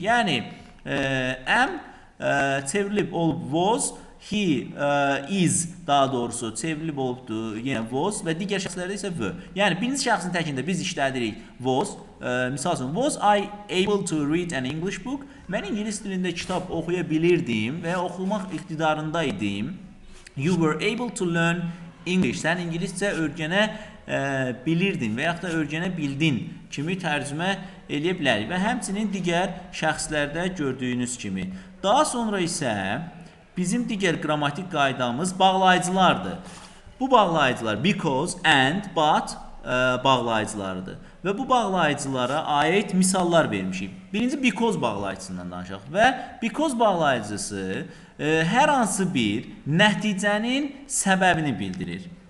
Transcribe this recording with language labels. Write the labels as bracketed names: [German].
[Azerbaijani] Yəni am çevrilib olub was, he is daha doğrusu çevrilib olubdu yenə was və digər şəxslərdə isə were. Yəni birinci şəxsin təkində biz işlədirik was. Misal üçün [English] was I able to read an English book? [Azerbaijani] Mən ingilis dilində kitab oxuya bilirdim və oxumaq iqtidarında idim. [English] You were able to learn English, [Azerbaijani] sən ingiliscə öyrənə bilirdin və yaxud da öyrənə bildin kimi tərcümə eləyə bilərik və həmçinin digər şəxslərdə gördüyünüz kimi. Daha sonra isə bizim digər qrammatik qaydamız bağlayıcılardır. Bu bağlayıcılar because, and, but bağlayıcılarıdır və bu bağlayıcılara aid misallar vermişik. Birinci because bağlayıcısından danışaq və because bağlayıcısı hər hansı bir nəticənin səbəbini bildirir.